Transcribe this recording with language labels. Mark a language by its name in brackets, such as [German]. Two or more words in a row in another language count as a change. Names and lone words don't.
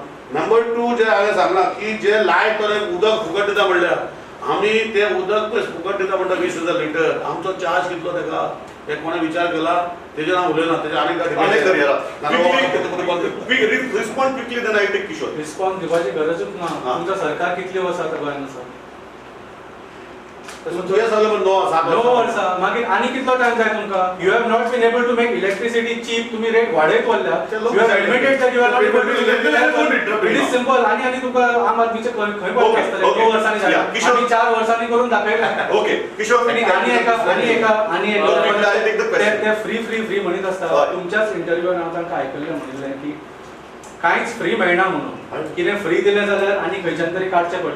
[Konkani] नंबर 2 जे हांवें सांगला की जे लायट उदक फुकट दिता म्हणल्यार आमी ते उदक फुकट दिता म्हणटा 20,000 लिटर आमचो चार्ज कितलो तेका ते कोणें विचार केला तेजेर हांव उलयना तेजे आनीक [English] Respond quickly then I take Kishore. [Konkani] रिस्पॉन्स दिवपाची गरजूच ना. तुमचं सरकार कितली वर्सां आतां गोंयांत आसा? तुवें सांगलें पण 9 वर्सां मागीर आनी कितलो टायम जाय तुमकां? [English] You have not been able to make electricity cheap. [Konkani] तुम्ही रेट वाडयत व्हरल्या. [English] You have admitted that you are not able to it is simple. [Konkani] आनी तुका आम आदमीचे खंय पडटा आसतले 2 वर्सांनी जालें आमी 4 वर्सांनी करून दाखयलें. ओके किशोर आनी ते फ्री म्हणीत आसता. तुमच्याच इंटरव्यून हांव तांकां आयकल्लें म्हणिल्लें की कांयच फ्री मेळना म्हणून कितें फ्री दिलें जाल्यार आनी खंयच्यान तरी काडचें पडटा.